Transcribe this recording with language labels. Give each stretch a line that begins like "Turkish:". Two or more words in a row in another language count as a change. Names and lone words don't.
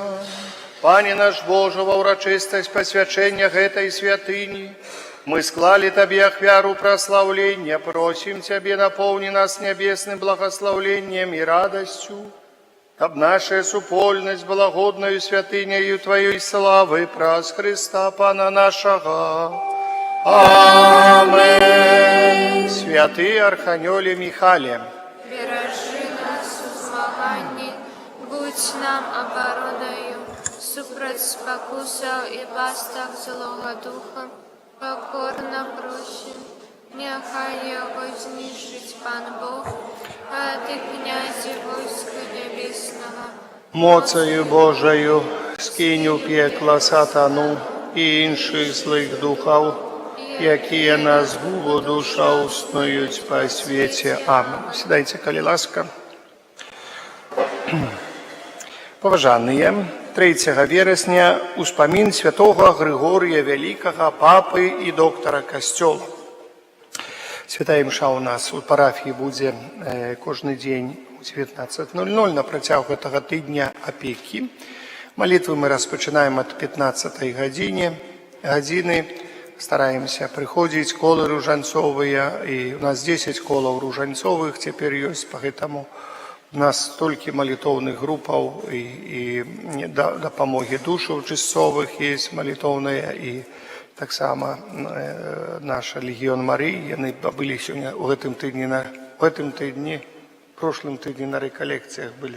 Belarusian: Пане наш Боже, ва ўрачыстасць пасвячэння гэтай святыні мы склалі Табе ахвяру праслаўлення, просім Цябе, напоўні нас нябесным благословленнем і радасцю, каб наша супольнасць была годною святыняю Тваёй славы праз Христа Пана нашага. Амен.
Ukrainian: Святый Арханёле Михале, Бережи нас у змаганні, будь нам обороною, супроть спокусаў і пастах злого духа, покорно просим, нехай його знищить Пан Бог, а ти, князі войска небесного. Моцею Божою скинь у пекла сатану і інших злих духов, якія нас губу душа уснують по світі.
Belarusian: Амен.
Ukrainian: Сідайте, коли ласка.
Belarusian: Поважаныя, 3 вересня успамін святого Григорія Великого, папы і доктора Касцёла. Святая імша у нас у парафіі будзе кожны дзень у 19:00 на працягу гэтага тыдня апекі. Малітвы мы распачынаем ад 15 гадзіны. Стараемся прыходзіць колы ружанцовыя, і у нас 10 колаў ружанцовых цяпер ёсць, поэтому у нас столькі малітоўных групаў і дапамогі душаў чысцовых есть малітоўныя, і таксама наша Легіён Марыі, яны былі сёння у гэтым тыдні, прошлым тыдні на рэкалекцыях былі.